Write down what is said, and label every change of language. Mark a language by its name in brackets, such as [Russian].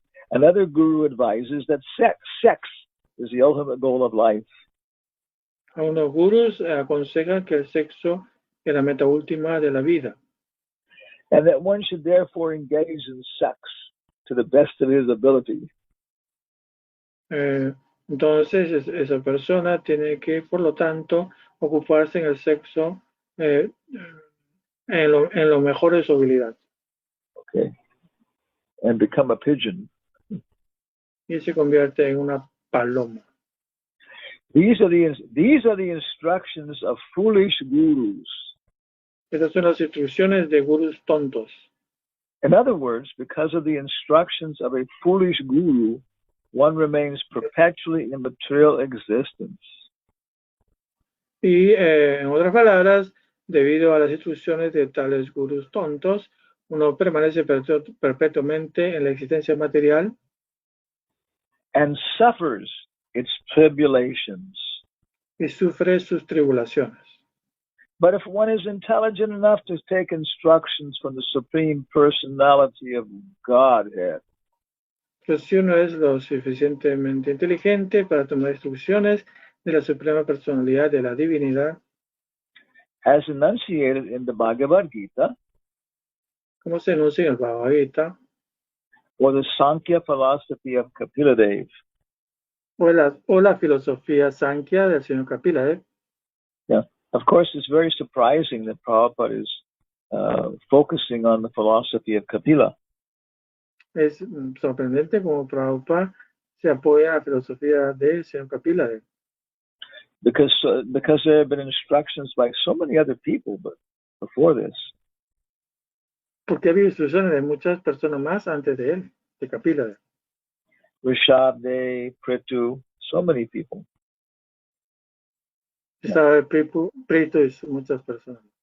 [English] Another guru advises that sex is the ultimate goal of life. [Spanish] Algunos gurús aconsejan que el sexo es la meta última de la vida. [English] And that one should therefore engage in sex to the best of his ability. [Spanish] Entonces esa persona tiene que, por lo tanto, ocuparse en el sexo en lo mejor de su habilidad. [English] Okay. And become a pigeon. [Spanish] Y se convierte en una paloma. [English] These are the instructions of foolish gurus. [Spanish] Estas son las instrucciones de gurús tontos. [English] In other words, because of the instructions of a foolish guru, one remains perpetually in material existence. [Spanish] Y en otras palabras, debido a las instrucciones de tales gurús tontos, uno permanece perpetuamente en la existencia material. [English] And suffers its tribulations. [Spanish] Y sufre sus tribulaciones. [English] But if one is intelligent enough to take instructions from the Supreme Personality of Godhead, [Spanish] pero si uno es lo suficientemente inteligente para tomar instrucciones de la Suprema Personalidad de la Divinidad, [English] as enunciated in the Bhagavad Gita, [Spanish] como se enuncia en el Bhagavad Gita, [English] or the Sankhya philosophy of Kapila Dev, [Spanish] o la filosofía Sankhya del señor Kapila Dev. [English] Yeah, of course, it's very surprising that Prabhupada is focusing on the philosophy of Kapila. [Spanish] Es sorprendente como Prabhupada se apoya a la filosofía del señor Kapila Dev. [English] Because there have been instructions by so many other people before this. [Spanish] Porque había instrucciones de muchas personas más antes de él, de Kapila Dev. [English] Rishabdev, Prithu, so many people. [Spanish] Estaba Prithu y muchas personas.